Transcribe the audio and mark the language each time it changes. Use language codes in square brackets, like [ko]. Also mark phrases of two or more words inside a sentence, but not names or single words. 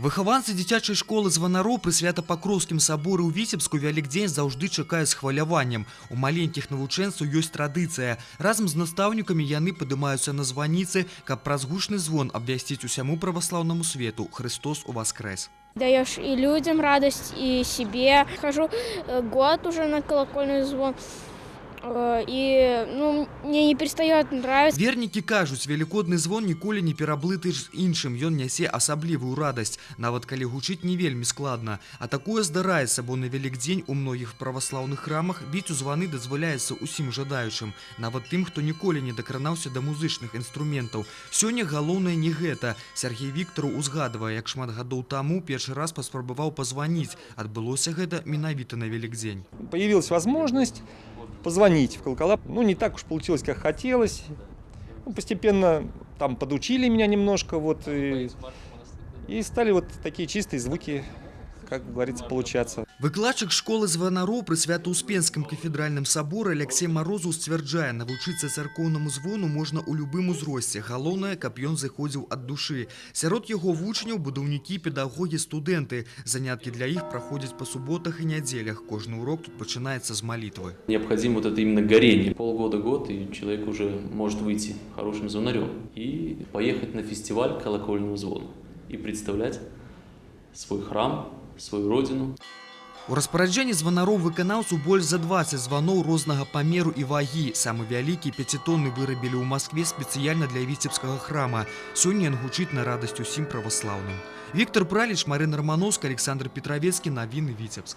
[be] Выхаванцы дзіцячай школы званароў пры Свята-Пакроўскім саборы ў Віцебску Вялікдзень заўжды чакаюць з хваляваннем. У маленькіх навучэнцаў ёсць традыцыя. Разам з настаўнікамі яны падымаюцца на званіцы, каб праз гучны звон абвясціць усяму праваслаўнаму свету: Христос уваскрэс. [ru] Даешь и людям радость, и себе. Хожу год уже на колокольный звон. И мне не перестает нравиться. [be] Вернікі кажуць, велікодны звон ніколі не пераблыты з іншым, ён нясе асаблівую радасць, нават калі гучыць не вельмі складна. А такое здараецца, бо на Велікдзень у многіх праваслаўных храмах біць у званы дазваляецца усім жадаючым, нават тым, хто ніколі не дакранаўся да музычных інструментаў. Сёння галоўнае не гэта. Сергей Віктараў узгадвае, як шмат гадоў таму першы раз паспрабаваў пазваніць. Адбылося гэта менавіта на Велікдзень. [ru] Появилась возможность позвонить в колокола. Не так уж получилось, как хотелось. Постепенно там подучили меня немножко, и стали такие чистые звуки, как говорится, получаться. [be] Выкладчык школы званароў пры Свята-Успенскім кафедральным саборы Алексей Морозов сцвярджае, навучыцца царкоўнаму звону можна ў любым узросце. Галоўнае, каб ён заходзіў ад душы. Сярод яго вучняў будаўнікі, педагогі, студэнты. Заняткі для іх праходзяць па суботах і нядзелях. Кожны урок тут пачынаецца з молитвы. [ru] Необходимо это именно горение. Полгода-год, и человек уже может выйти хорошим звонарем и поехать на фестиваль колокольного звона и представлять свой храм, свою родину. [be] У распараджэнні званароў выканаўцаў больш за 20 званоў рознага памеру і вагі. Самы вялікі 5-тонны вырабілі ў Маскве спецыяльна для віцебскага храма. Сёння ён гучыць на радасць усім праваслаўным. Віктор Праліч, Марына Романовская, Александр Петровецкі, навіны Віцебск.